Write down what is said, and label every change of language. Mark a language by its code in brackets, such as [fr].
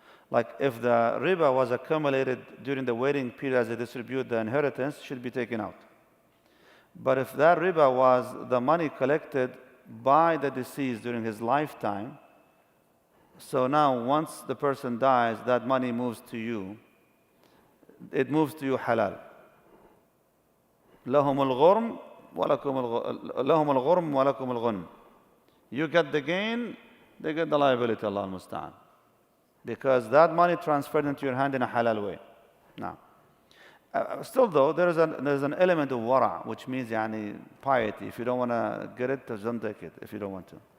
[en] Like if the riba was accumulated during the waiting period as they distribute the inheritance, should be taken out. But if that riba was the money collected by the deceased during his lifetime, so now once the person dies, that money moves to you. It moves to you halal. [ar] لهم الغرم لهم الغرم ولكم الغنم. [en] You get the gain, they get the liability, Allah al-Musta'an. Because that money transferred into your hand in a halal way. Now, still though, there's an element of wara, which means piety. If you don't want to get it, just don't take it if you don't want to.